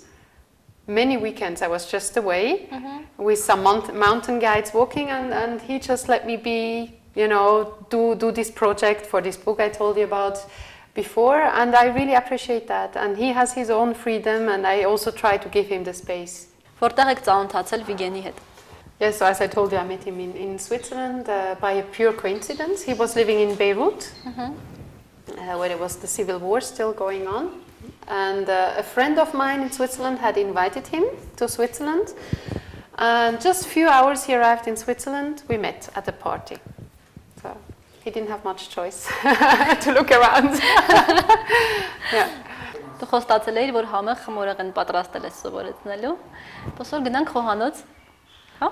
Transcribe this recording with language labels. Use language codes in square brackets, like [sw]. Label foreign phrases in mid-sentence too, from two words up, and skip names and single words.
[en] Many weekends I was just away with some mountain guides walking, and he just let me be, do this project for this book I told you about before, and I really appreciate that. And he has his own freedom, and I also try to give him the space. [hy] Որտեղ եք ծանոթացել Վիգենի հետ։ [en] Yes, so as I told you, I met him in Switzerland by a pure coincidence. He was living in Beirut, where it was the civil war still going on. And a friend of mine in Switzerland had invited him to Switzerland. And just a few hours he arrived in Switzerland, we met at a party. So he didn't have much choice to look around. Yeah. [hy] Դու խոստացել էիր, որ համեղ խմորեղեն պատրաստել ես սովորեցնելու։ Ոսոր գնանք խոհանոց։ Հա?